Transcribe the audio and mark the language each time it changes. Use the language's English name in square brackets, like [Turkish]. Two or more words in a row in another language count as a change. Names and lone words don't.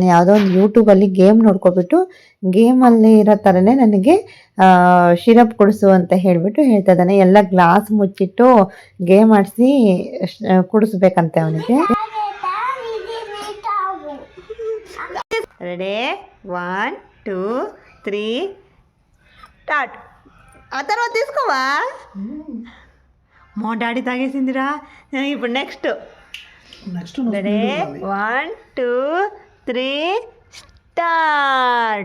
[Kannada] ಯಾವುದೋ ಒಂದು ಯೂಟ್ಯೂಬಲ್ಲಿ ಗೇಮ್ ನೋಡ್ಕೊಬಿಟ್ಟು ಗೇಮಲ್ಲಿ ಇರೋ ಥರನೇ ನನಗೆ ಸಿರಪ್ ಕುಡಿಸು ಅಂತ ಹೇಳಿಬಿಟ್ಟು ಹೇಳ್ತಾ ಇದ್ದಾನೆ. ಎಲ್ಲ ಗ್ಲಾಸ್ ಮುಚ್ಚಿಟ್ಟು ಗೇಮ್ ಆಡಿಸಿ ಕುಡಿಸ್ಬೇಕಂತೆ ಅವನಿಗೆ. [English] ready 1 2 3 start. [Telugu] ఆ తర్వాత తీసుకోవా మా డాడీ తాగేసిందిరా. ఇప్పుడు [English] next ready 1 2 3 start.